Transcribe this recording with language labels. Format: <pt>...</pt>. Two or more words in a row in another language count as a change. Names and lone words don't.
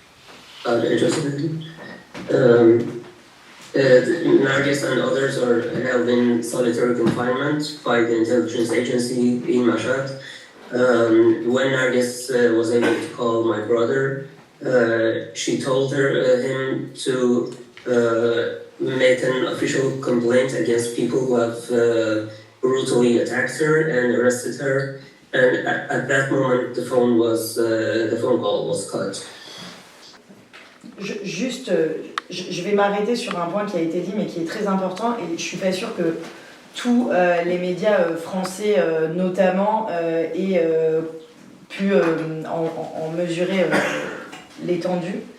<en>Narges and others are held in solitary confinement by the intelligence agency in Mashhad. When Narges was able to call my brother, she told him to make an official complaint against people who have brutally attacked her and arrested her. And at that moment, the phone call was cut.</en> <fr>Je vais m'arrêter sur un point qui a été dit mais qui est très important et je suis pas sûre que tous les médias français notamment aient pu en mesurer l'étendue.</fr>